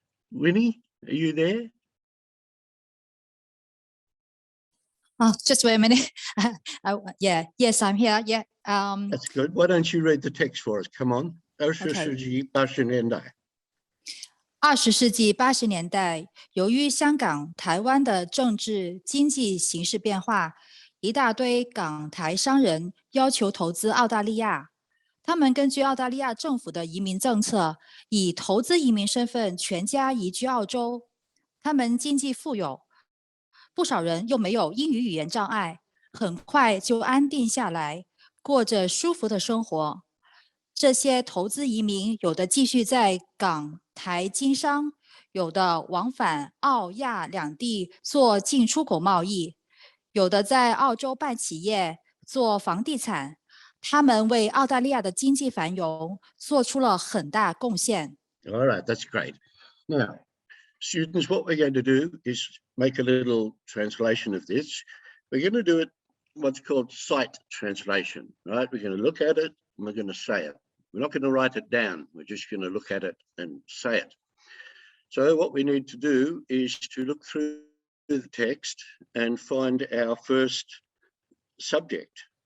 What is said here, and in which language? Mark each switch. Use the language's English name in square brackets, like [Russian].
[English] Winnie, are you there? Oh, just wait a minute. Yeah, yes, I'm here. Yeah. That's good. Why don't you read the text for us? Come on. [Chinese] 20世纪80年代。 20世纪80年代，由于香港、台湾的政治经济形势变化，一大堆港台商人要求投资澳大利亚。他们根据澳大利亚政府的移民政策，以投资移民身份全家移居澳洲。他们经济富有，不少人又没有英语语言障碍，很快就安定下来，过着舒服的生活。这些投资移民有的继续在港台经商，有的往返澳亚两地做进出口贸易，有的在澳洲办企业做房地产。他们为澳大利亚的经济繁荣做出了很大贡献。 [English] All right, that's great. Now, students, what we're going to do is make a little translation of this. We're going to do it what's called sight translation, right? We're going to look at it and we're going to say it. We're not going to write it down. We're just going to look at it and say it. So what we need to do is to look through the text and find our first subject.